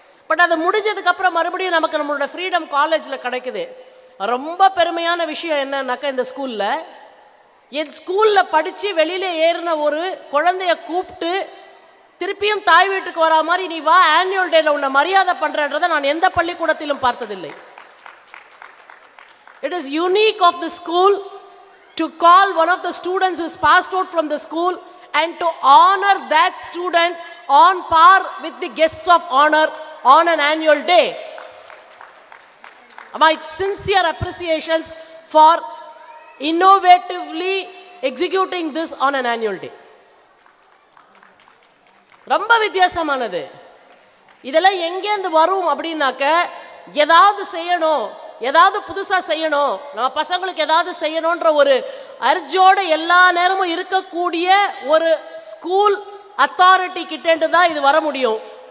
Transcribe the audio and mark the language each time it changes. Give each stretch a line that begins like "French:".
Tamil: But அது முடிஞ்சதுக்கப்புறம் மறுபடியும் நமக்கு நம்மளோட ஃப்ரீடம் காலேஜில் கிடைக்குது. ரொம்ப பெருமையான விஷயம் என்னன்னாக்கா, இந்த ஸ்கூலில் என் ஸ்கூலில் படித்து வெளியில் ஏறின ஒரு குழந்தைய கூப்பிட்டு திருப்பியும் தாய் வீட்டுக்கு வரா மாதிரி நீ வா ஆனுவல் டேல உன்னை மரியாதை பண்ணுறன்றதை நான் எந்த பள்ளிக்கூடத்திலும் பார்த்ததில்லை.
English: It is unique of the school to call one of the students who has passed out from the school and to honor that student on par with the guests of honor on an annual day. My sincere appreciations for innovatively executing this on an annual day.
Tamil: ரொம்ப வித்தியாசமானது. இதெல்லாம் எங்கேருந்து வரும் அப்படின்னாக்க, ஏதாவது செய்யணும், ஏதாவது புதுசாக செய்யணும், நம்ம பசங்களுக்கு ஏதாவது செய்யணுன்ற ஒரு அர்ஜோடு எல்லா நேரமும் இருக்கக்கூடிய ஒரு ஸ்கூல் அத்தாரிட்டி கிட்டேண்டு தான் இது வர முடியும்.